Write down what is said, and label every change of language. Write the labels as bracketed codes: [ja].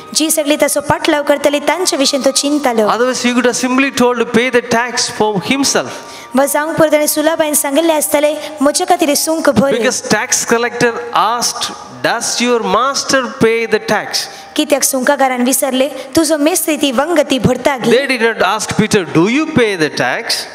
[kok] जी सगळी ताचो पाटलाव करतली तांच्या विशयान तो चिंतालो. [en] Otherwise, he could have simply told to pay the tax for himself. [kok] वा जावंक पर ताणें सुलाबायन सांगिल्लें आसतलें म्हजे खातीर सूंक भर. [en] Because tax collector asked, does your master pay the tax? [kok] कित्याक सुंकागारान विचारले तुजो मेस्त्री ती वंगती भरता गी. [en] They did not ask Peter, do you pay the tax?